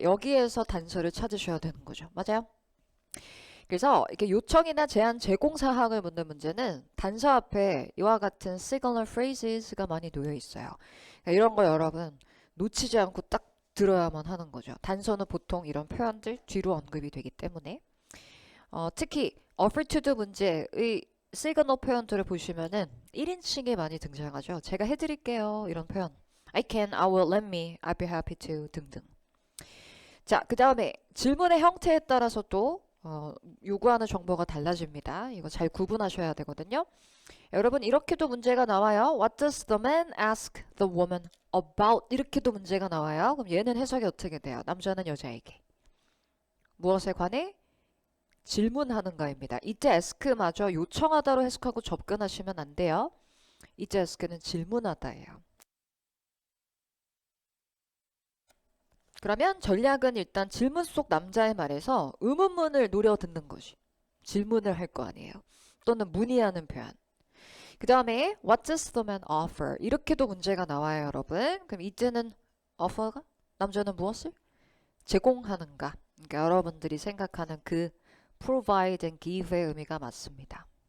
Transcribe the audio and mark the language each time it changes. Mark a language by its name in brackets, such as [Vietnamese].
[Korean] 여기에서 단서를 찾으셔야 되는 거죠. 맞아요? 그래서 이렇게 요청이나 제한 제공 사항을 묻는 문제는 단서 앞에 이와 같은 signal phrases가 많이 놓여 있어요. 그러니까 이런 거 여러분 놓치지 않고 딱 들어야만 하는 거죠. 단서는 보통 이런 표현들 뒤로 언급이 되기 때문에 특히 offer to do 문제의 시그널 표현들을 보시면은 1인칭에 많이 등장하죠. 제가 해드릴게요. 이런 표현. [English] I can, I will, let me, I'll be happy to [Korean] 등등. 자, 그 다음에 질문의 형태에 따라서 또 요구하는 정보가 달라집니다. 이거 잘 구분하셔야 되거든요. 여러분 이렇게도 문제가 나와요. [English] What does the man ask the woman about? [Korean] 이렇게도 문제가 나와요. 그럼 얘는 해석이 어떻게 돼요? 남자는 여자에게 무엇에 관해 질문하는가입니다. 이때 ask마저 요청하다로 해석하고 접근하시면 안 돼요. 이때 ask는 질문하다예요. 그러면 전략은 일단 질문 속 남자의 말에서 의문문을 노려 듣는 것이 질문을 할 거 아니에요. 또는 문의하는 표현. 그 다음에 [English] What does the man offer? [Korean] 이렇게도 문제가 나와요, 여러분. 그럼 이때는 offer가 남자는 무엇을 제공하는가? 그러니까 여러분들이 생각하는 그 [English] provide and give [Korean] 의 의미가 맞습니다.